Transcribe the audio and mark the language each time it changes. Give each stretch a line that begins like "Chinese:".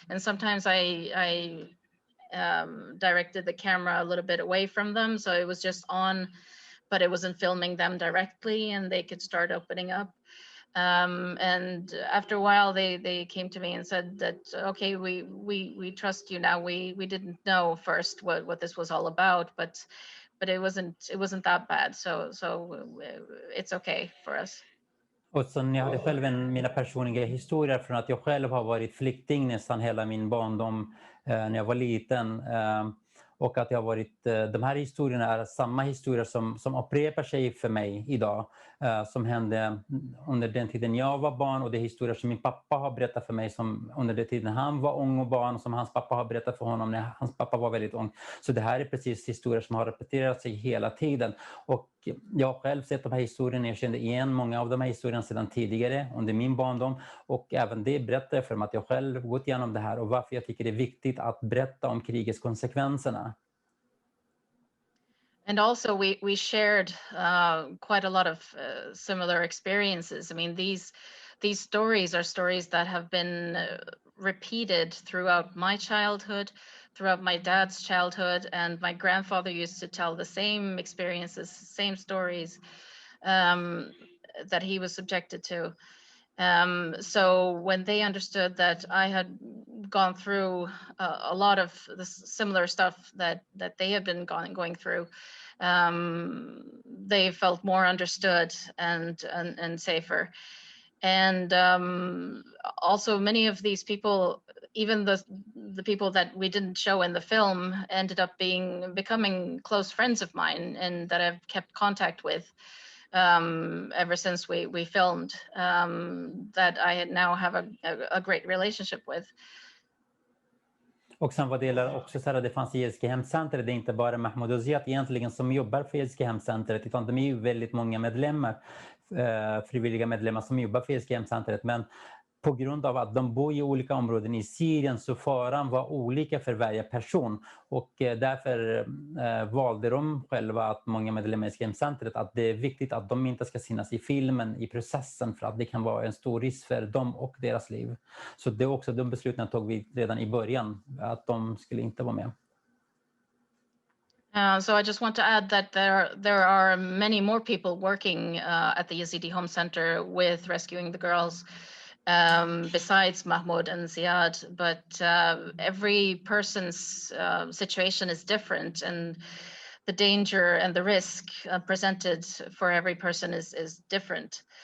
English: And sometimes I directed the camera a little bit away from them, so it was just on, but it wasn't filming them directly, and they could start opening up. And after a while, they came to me and said that, okay, we trust you now. We didn't know first what this was all about, but it wasn't that bad, so it's okay for us.
Swedish: Och sen jag hade själv mina personliga historier från att jag själv har varit flykting nästan hela min barndom när jag var liten. Och att jag har varit, de här historierna är samma historier som upprepar sig för mig idag. Som hände under den tiden jag var barn, och det är historier som min pappa har berättat för mig som under den tiden han var ung och barn, som hans pappa har berättat för honom när hans pappa var väldigt ung. Så det här är precis historier som har repeterat sig hela tiden. Och jag har själv sett de här historierna, jag kände igen många av de här historierna sedan tidigare under min barndom, och även det berättar för mig att jag själv gått igenom det här och varför jag tycker det är viktigt att berätta om krigets konsekvenserna.
English: And also we shared quite a lot of similar experiences. I mean, these stories are stories that have been repeated throughout my childhood, throughout my dad's childhood, and my grandfather used to tell the same experiences, same stories that he was subjected to. So when they understood that I had gone through a lot of the similar stuff that they had been going through, they felt more understood and safer. And also many of these people, even the people that we didn't show in the film, ended up becoming close friends of mine and that I've kept contact with ever since we filmed, that I now have a great relationship with.
Swedish: Och sen vad det gäller också så här, det fanns Yazidi Home Center, det är inte bara Mahmud och Ziyad egentligen som jobbar för Yazidi Home Center, utan de är ju väldigt många medlemmar, frivilliga medlemmar som jobbar för Yazidi Home Center. Men på grund av att de bor i olika områden i Syrien så faran var olika för varje person och därför valde de själva, att många medlemmar i Skrämcentret, att det är viktigt att de inte ska synas i filmen i processen för att det kan vara en stor risk för dem och deras liv. Så det är också de besluten tog vi redan i början, att de skulle inte vara med.
English: So I just want to add that there are many more people working at the Yazidi Home Center with rescuing the girls, besides Mahmud and Ziyad, but every person's situation is different, and the danger and the risk presented for every person is different.